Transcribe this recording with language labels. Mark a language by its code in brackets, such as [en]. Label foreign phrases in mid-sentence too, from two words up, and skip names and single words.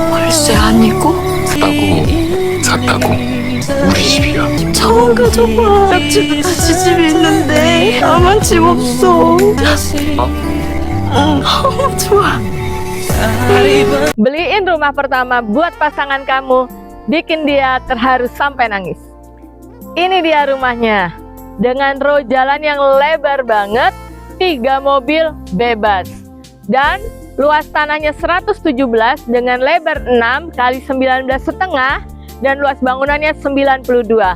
[ko] 글쎄 아니고 샀다고. 우리 집이야. 처음 가져봐. 집에 다시 집이 있는데 나만 집 없어. 좋아. [id] Beliin rumah pertama buat pasangan kamu, bikin dia terharu sampai nangis. Ini dia rumahnya, dengan row jalan yang lebar banget, 3 mobil bebas. Dan luas tanahnya 117 dengan lebar 6 kali 19,5 dan luas bangunannya 92.